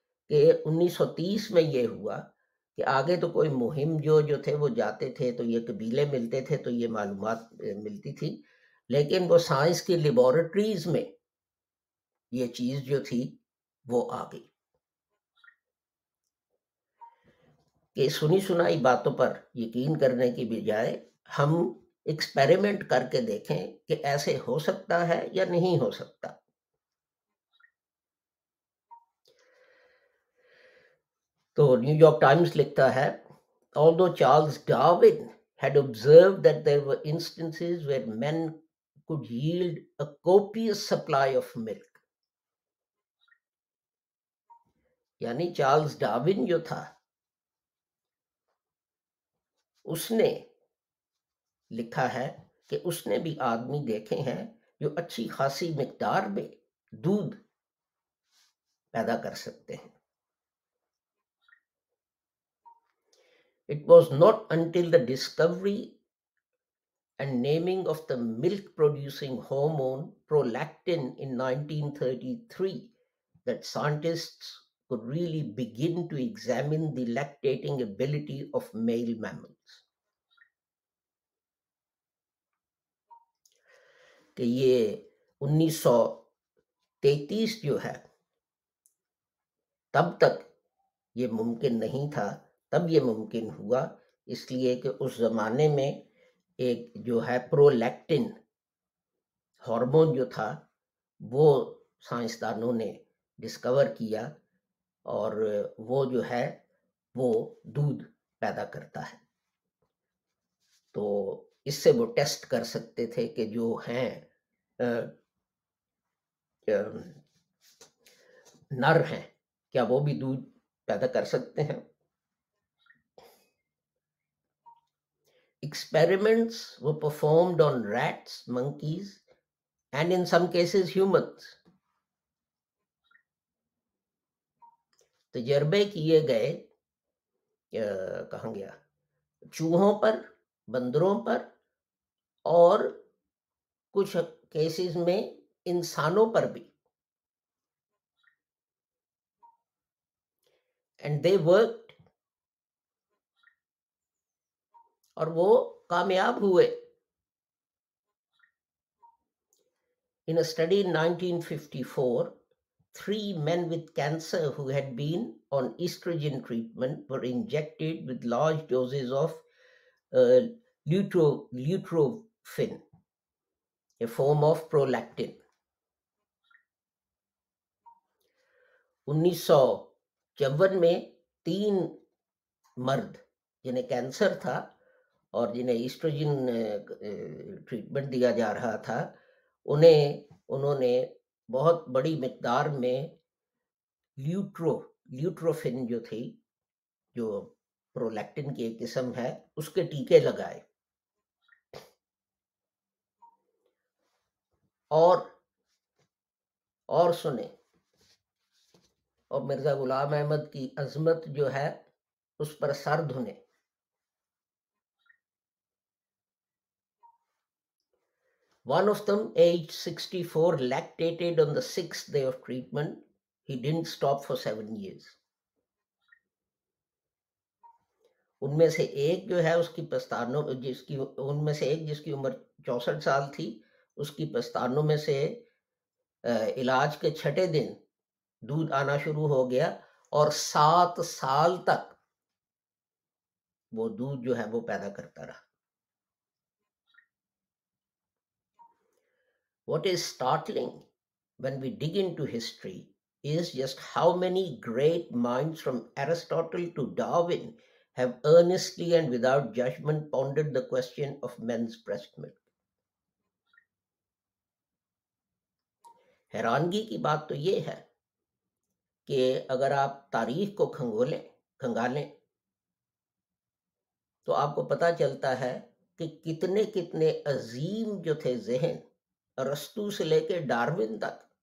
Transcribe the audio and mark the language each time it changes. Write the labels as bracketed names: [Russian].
[Urdu] کہ 1930 میں یہ ہوا کہ آگے تو کوئی مہم جو تھے وہ جاتے تھے تو یہ قبیلے ملتے تھے تو یہ معلومات ملتی تھی، لیکن وہ سائنس کی لیبارٹریز میں یہ چیز جو تھی وہ آ گئی کہ سنی سنائی باتوں پر یقین کرنے کی بجائے ہم ایکسپیریمنٹ کر کے دیکھیں کہ ایسے ہو سکتا ہے یا نہیں ہو سکتا. تو نیو یارک ٹائمز لکھتا ہے [English] although Charles Darwin had observed that there were instances where men could yield a copious supply of milk. [Urdu] یعنی چارلز ڈارون جو تھا اس نے لکھا ہے کہ اس نے بھی آدمی دیکھے ہیں جو اچھی خاصی مقدار میں دودھ پیدا کر سکتے ہیں. [English] It was not until the discovery and naming of the milk-producing hormone prolactin in 1933 that scientists could really begin to examine the lactating ability of male mammals. [Urdu] کہ یہ 1933 جو ہے تب تک یہ ممکن نہیں تھا، تب یہ ممکن ہوا اس لیے کہ اس زمانے میں ایک جو ہے پرولیکٹن ہارمون جو تھا وہ سائنسدانوں نے ڈسکور کیا اور وہ جو ہے وہ دودھ پیدا کرتا ہے. تو اس سے وہ ٹیسٹ کر سکتے تھے کہ جو ہیں نر ہیں، کیا وہ بھی دودھ پیدا کر سکتے ہیں؟ [English] Experiments were performed on rats, monkeys, and in some cases humans. [Urdu] تجربے کیے گئے کہاں گیا، چوہوں پر، بندروں پر، اور کچھ کیسز میں انسانوں پر بھی. [English] and they worked, [Urdu] اور وہ کامیاب ہوئے. [English] In a study in 1954, 3 men with cancer who had been on estrogen treatment were injected with large doses of leutrofin, a form of prolactin. [Urdu] 1954 میں 3 مرد جنہیں کینسر تھا اور جنہیں ایسٹروجن ٹریٹمنٹ دیا جا رہا تھا، انہوں نے بہت بڑی مقدار میں لیوٹروفن جو تھی، جو پرولیکٹن کی ایک قسم ہے، اس کے ٹیکے لگائے. اور سنیں، اور مرزا غلام احمد کی عظمت جو ہے اس پر سر دھنے. [English] One of them, aged 64, lactated on the 6th day of treatment. He didn't stop for 7 years. [Urdu] ان میں سے ایک جو ہے اس کی پستانوں ان میں سے ایک جس کی عمر 64 سال تھی، اس کی پستانوں میں سے علاج کے 6 دن دودھ آنا شروع ہو گیا، اور 7 سال تک وہ دودھ جو ہے وہ پیدا کرتا رہا. [English] What is startling when we dig into history is just how many great minds from Aristotle to Darwin have earnestly and without judgment pondered the question of men's breast milk. [Urdu] حیرانگی کی بات تو یہ ہے کہ اگر آپ تاریخ کو کھنگالیں تو آپ کو پتہ چلتا ہے کہ کتنے عظیم جو تھے ذہن، ارسطو سے لے کے ڈارون تک،